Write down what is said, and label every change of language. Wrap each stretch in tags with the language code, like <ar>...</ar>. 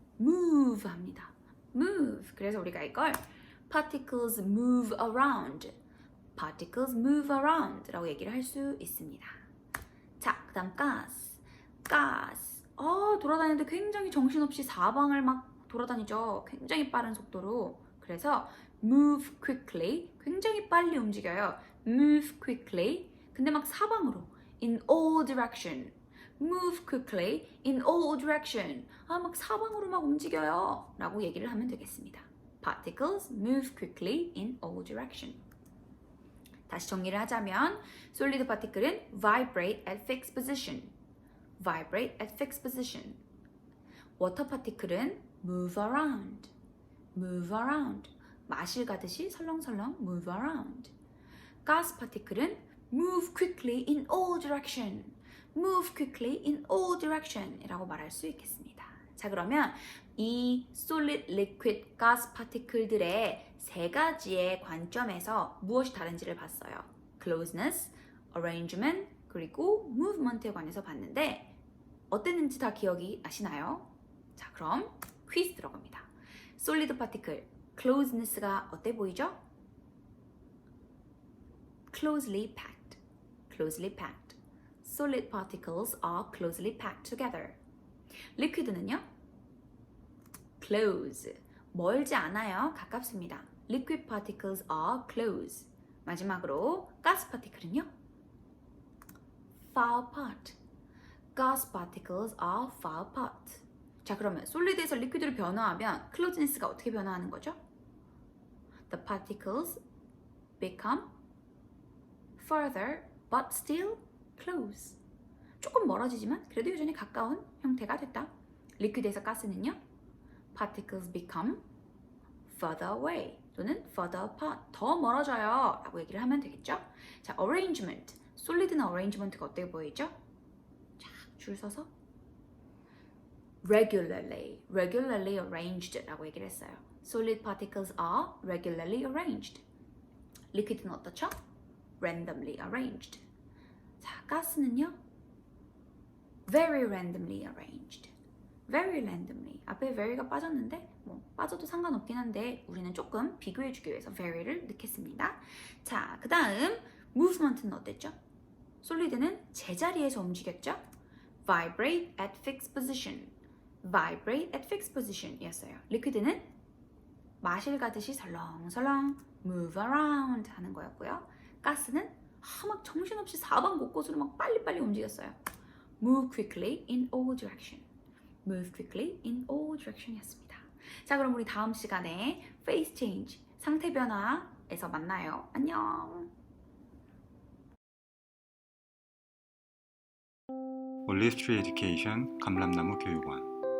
<ko>move 합니다. move. 그래서 우리가 이걸</ko> <en>particles move around, particles move around</en> <ko>라고 얘기를 할 수 있습니다. 자, 그 다음 가스. 가스. 돌아다니는데 굉장히 정신없이 사방을 막 돌아다니죠. 굉장히 빠른 속도로.</ko> <en>그래서 move quickly.</en> <ko>굉장히 빨리 움직여요.</ko> <en>move quickly.</en> <ko>근데 막 사방으로.</ko> <en>in all direction. move quickly in all direction.</en> <ko>막 사방으로 막 움직여요. 라고 얘기를 하면 되겠습니다.</ko> <en>Particles move quickly in all direction.</en> <ko>다시 정리를 하자면</ko> <en>solid particle은 vibrate at fixed position. vibrate at fixed position. water particle은 move around. move around.</en> <ko>마실 가듯이 설렁설렁</ko> <en>move around. gas particle은 move quickly in all direction. move quickly in all direction</en> <ko>이라고 말할 수 있겠습니다. 자, 그러면 이 solid, liquid, gas particle들의 세 가지의 관점에서 무엇이 다른지를 봤어요. closeness, arrangement, 그리고 movement에 관해서 봤는데 어땠는지 다 기억이 나시나요? 자, 그럼 퀴즈 들어갑니다. solid particle, closeness가 어때 보이죠?</ko> <en>closely packed, closely packed. solid particles are closely packed together.</en> <ko>liquid는요? close, 멀지 않아요. 가깝습니다.</ko> <en>liquid particles are close.</en> <ko>마지막으로 gas particle은요?</ko> <en>far apart. gas particles are far apart.</en> <ko>자, 그러면 솔리드에서 리퀴드로 변화하면 closeness가 어떻게 변화하는 거죠?</ko> <en>The particles become further but still close.</en> <ko>조금 멀어지지만 그래도 여전히 가까운 형태가 됐다. 리퀴드에서 가스는요?</ko> <en>Particles become further away 또는 further apart.</en> <ko>더 멀어져요 라고 얘기를 하면 되겠죠? 자, arrangement. 솔리드나 arrangement가 어떻게 보이죠? 쫙 줄 서서</ko> <en>regularly arranged</en> <ko>라고 얘기를 했어요.</ko> <en>Solid particles are regularly arranged.</en> <ko>리퀴드는 어떻죠?</ko> <en>randomly arranged.</en> <ko>자, 가스는요?</ko> <en>very randomly arranged. very randomly.</en> <ko>앞에 very가 빠졌는데 뭐 빠져도 상관없긴 한데 우리는 조금 비교해주기 위해서 very를 넣겠습니다. 자, 그 다음 movement는 어땠죠? 솔리드는 제자리에서 움직였죠?</ko> <en>vibrate at fixed position. vibrate at fixed position</en> <ko>이었어요. 리퀴드는 마실 가듯이 설렁설렁</ko> <en>move around</en> <ko>하는 거였고요. 가스는 막 정신없이 사방 곳곳으로 막 빨리빨리 움직였어요.</ko> <en>move quickly in all direction. move quickly in all direction</en> <ko>이었습니다. 자, 그럼 우리 다음 시간에 face change, 상태 변화에서 만나요. 안녕. 올리스트리 에듀케이션 감람나무 교육원</ko>